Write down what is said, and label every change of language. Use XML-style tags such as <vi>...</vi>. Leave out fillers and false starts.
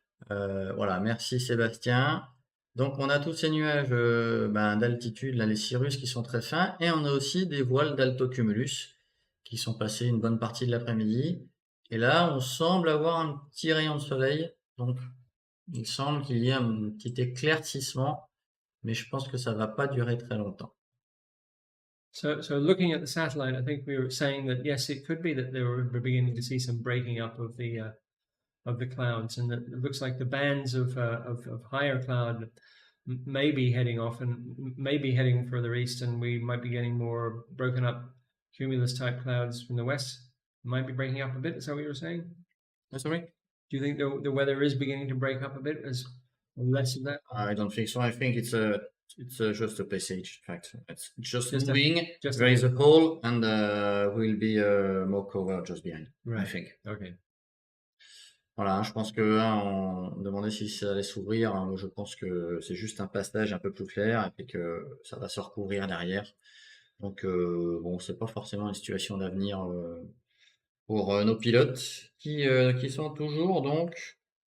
<fr>Voilà, merci Sébastien. Donc on a tous ces nuages d'altitude, là, les cirrus qui sont très fins, et on a aussi des voiles d'altocumulus qui sont passés une bonne partie de l'après-midi. Et là, on semble avoir un petit rayon de soleil, donc il semble qu'il y ait un petit éclaircissement, mais je pense que ça va pas durer très longtemps.</fr> <en>So looking at the satellite, I think we were saying that yes, it could be that we're beginning to see some breaking up of the clouds, and that it looks like the bands of higher cloud may be heading off and maybe heading further east, and we might be getting more broken up cumulus type clouds from the west. Might be breaking up a bit. Is that what you were saying? Sorry? Do you think the weather is beginning to break up a bit as less of that? I don't think so. I think it's just a passage. In fact, it's just moving. Just there is a hole, and will be more cover just behind. Right. I think. Okay.</en> <fr>Voilà, je pense que on me demandait si ça allait s'ouvrir. Moi, je pense que c'est juste un passage un peu plus clair et puis que ça va se recouvrir derrière. Donc bon, c'est pas forcément une situation d'avenir pour nos pilotes qui sont toujours donc.</fr>